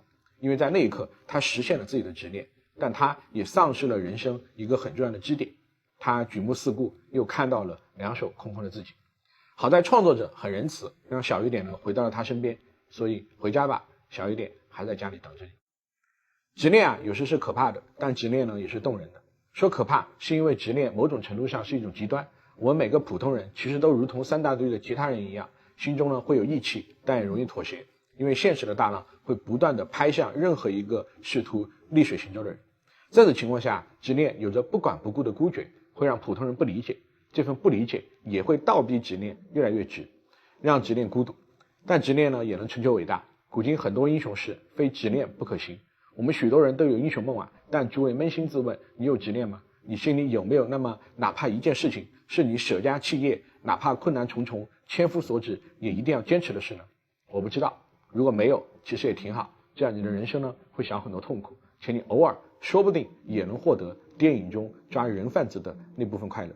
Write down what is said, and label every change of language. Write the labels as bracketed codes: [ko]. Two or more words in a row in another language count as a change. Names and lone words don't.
[zh] 因為在那一刻，他實現了自己的執念，但他也喪失了人生一個很重要的支點。他舉目四顧，又看到了兩手空空的自己。好在創作者很仁慈，讓小雨點呢回到了他身邊，所以回家吧，小雨點還在家裡等着你。執念有時是可怕的，但執念呢也是動人的。說可怕是因為執念某種程度上是一種極端，我們每個普通人其實都如同三大隊的其他人一樣，心中呢會有義氣，但也容易妥協，因為現實的大浪會不斷地拍向任何一個試圖逆水行舟的人。在此情況下，執念有着不管不顧的孤絕，會讓普通人不理解，這份不理解也會倒逼執念越來越直，讓執念孤獨。但執念呢也能成就偉大，古今很多英雄事非執念不可行。我們許多人都有英雄夢但諸位捫心自問，你有執念嗎？你心裡有沒有那麼哪怕一件事情是你捨家棄業，哪怕困難重重，千夫所指也一定要堅持的事呢？我不知道，如果沒有，其實也挺好，這樣你的人生呢會少很多痛苦，且你偶爾說不定也能獲得電影中抓人販子的那部分快樂。